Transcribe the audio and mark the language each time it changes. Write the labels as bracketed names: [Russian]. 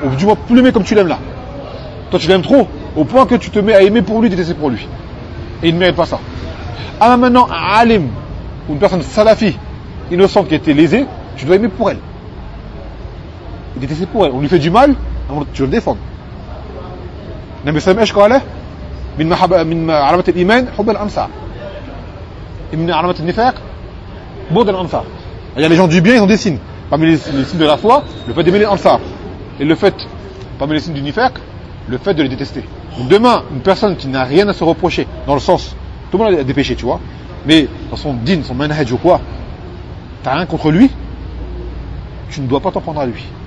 [French] Ou du moins, plus l'aimer comme tu l'aimes là. Toi, tu l'aimes trop, au point que tu te mets à aimer pour lui, détester pour lui. Et il ne mérite pas ça. Ah, maintenant, un alim, ou une personne salafie, innocente qui a été lésée, tu dois aimer pour elle. Et détester pour elle. On lui fait du mal, tu le défends. N'aime pas ça, mais je crois [Arabic] من محبة من علامة الإيمان حب الأنصار من علامة النفاق بغض الأنصار. [French] يعني les gens du bien ils ont des signes parmi les signes de la foi, le fait d'aimer les Ansar et le fait parmi les signes du nifaq, le fait de les détester. Donc demain une personne qui n'a rien à se reprocher dans le sens tout le monde a des péchés, tu vois, mais dans son din, son manhaj ou quoi, t'as rien contre lui, tu ne dois pas t'en prendre à lui.